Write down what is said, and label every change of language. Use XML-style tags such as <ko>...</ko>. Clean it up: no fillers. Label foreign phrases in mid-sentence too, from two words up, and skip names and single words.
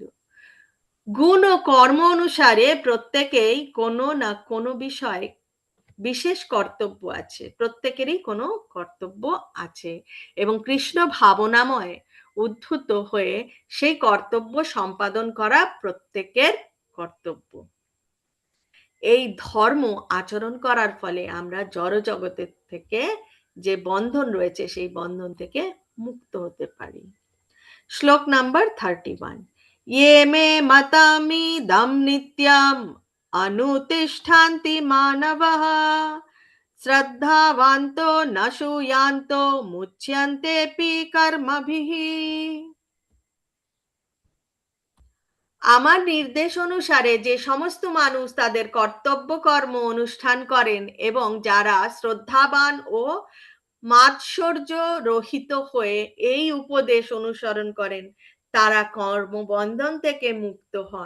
<bn>গুণ ও কর্ম অনুসারে প্রত্যেকেই কোনো না কোনো বিষয়ে বিশেষ কর্তব্য আছে, প্রত্যেকেরই কোনো কর্তব্য আছে, এবং কৃষ্ণ ভাবনাময় উদ্ধত হয়ে সেই কর্তব্য সম্পাদন করা প্রত্যেকের কর্তব্য। এই ধর্ম আচরণ করার ফলে আমরা জড় জগতের থেকে যে বন্ধন রয়েছে সেই বন্ধন থেকে মুক্ত হতে পারি। শ্লোক নাম্বার</bn> <sa>31। ये मे मतामिदं नित्यम् अनुतिष्ठन्ति मानवः শ্রদ্ধাবান্তো ন শূয়ান্তো মুচ্যন্তেপি কর্মভিঃ।</sa> <bn>আমার নির্দেশ অনুসারে যে সমস্ত মানুষ তাদের কর্তব্য কর্ম অনুষ্ঠান করেন এবং যারা শ্রদ্ধাবান ও মাৎসর্য রহিত হয়ে এই উপদেশ অনুসরণ করেন তারা কর্মবন্ধন থেকে মুক্ত হন।</bn>